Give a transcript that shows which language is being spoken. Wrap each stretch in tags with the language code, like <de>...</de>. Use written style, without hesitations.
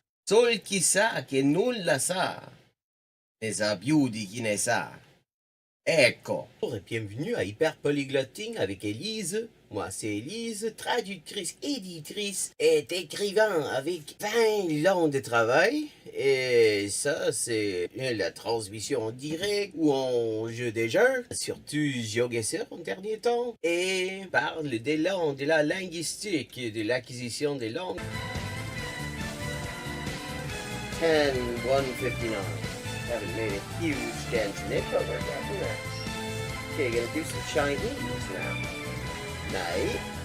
<it>Sol chi sa che nulla sa, ne sa più di chi ne sa. Ecco.</it> <fr>Bonjour et bienvenue à Hyperpolyglotting avec Élise. Moi, c'est Élise, traductrice, éditrice et écrivain avec 20 ans de travail. Et ça, c'est la transmission en direct ou en jeu des jeux, surtout GeoGuessr en dernier temps. Et parle des langues, de la linguistique, de l'acquisition des langues. 10:159.</fr> <en>Haven't made a huge dent in it, but we're getting there. Okay, gonna do some Chinese now. Nei.</en>